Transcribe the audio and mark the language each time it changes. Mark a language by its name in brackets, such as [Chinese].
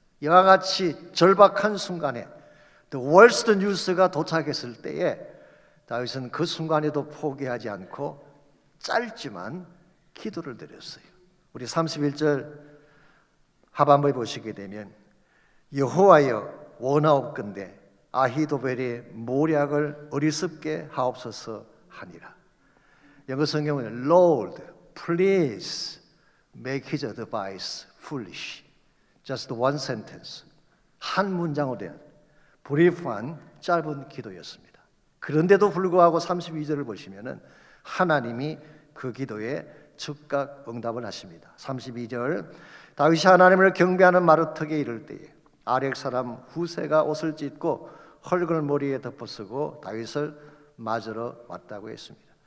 [Korean] 이와 같이 절박한 순간에 [English] the worst news [Korean] 가 도착했을 때에 다윗은 그 순간에도 포기하지 않고 짧지만 기도를 드렸어요. 우리 31절 하반부에 보시게 되면 여호와여 원하옵건대 아히도벨의 모략을 어리석게 하옵소서 하니라. 영어 성경은 [English] Lord, please make his advice foolish. Just one sentence. [Korean] 한 문장으로 된 브리프한 짧은 기도였습니다. 그런데도 불구하고 32절을 보시면은 하나님이 그 기도에 즉각 응답을 하십니다. 32절 다윗이 하나님을 경배하는 마루턱에 이를 때에 아렉 사람 후세가 옷을 찢고 헐글 머리에 덮어쓰고 다윗을 맞으러 왔다고 했습니다.